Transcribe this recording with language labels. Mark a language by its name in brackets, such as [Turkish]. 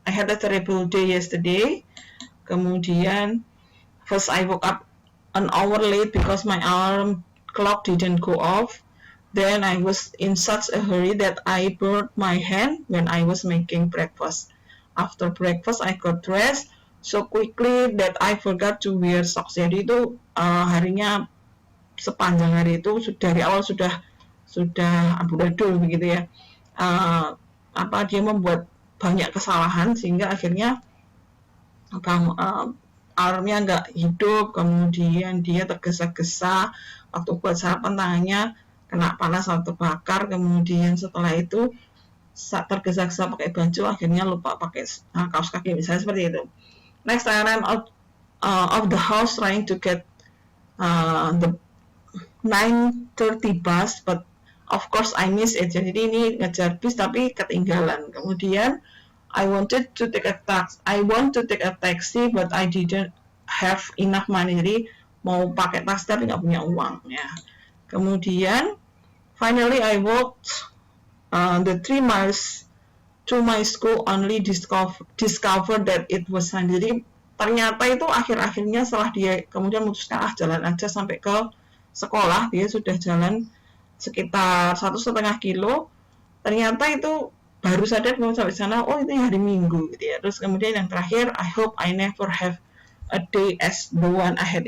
[English] I had a terrible day yesterday. Kemudian, first I woke up an hour late because my alarm clock didn't go off. Then I was in such a hurry that I burned my hand when I was making breakfast. After breakfast, I got dressed so quickly that I forgot to wear socks. [Indonesian] Jadi itu harinya sepanjang hari itu dari awal sudah amburadul begitu, ya. Dia membuat banyak kesalahan sehingga akhirnya alarmnya nggak hidup, kemudian dia tergesa-gesa waktu buat sarapan, tangannya kena panas atau terbakar, kemudian setelah itu tergesa-gesa pakai baju, akhirnya lupa pakai kaos kaki, misalnya seperti itu. [English] Next, I ran out of the house trying to get the 9:30 bus, but of course I missed it. [Indonesian] Jadi ini ngejar bis tapi ketinggalan. Kemudian [English] I want to take a taxi but I didn't have enough money. [Indonesian] Jadi mau pakai taksi tapi nggak punya uang, ya. Kemudian [English] finally I walked the 3 miles to my school, only discover that it was Sunday. [Indonesian] Jadi ternyata itu akhir-akhirnya setelah dia kemudian memutuskan jalan aja sampai ke sekolah, dia sudah jalan sekitar 1,5 kilo, ternyata itu baru sadar kalau sampai sana, oh itu hari Minggu, gitu, ya. Terus kemudian yang terakhir, [English] I hope I never have a day as the one ahead.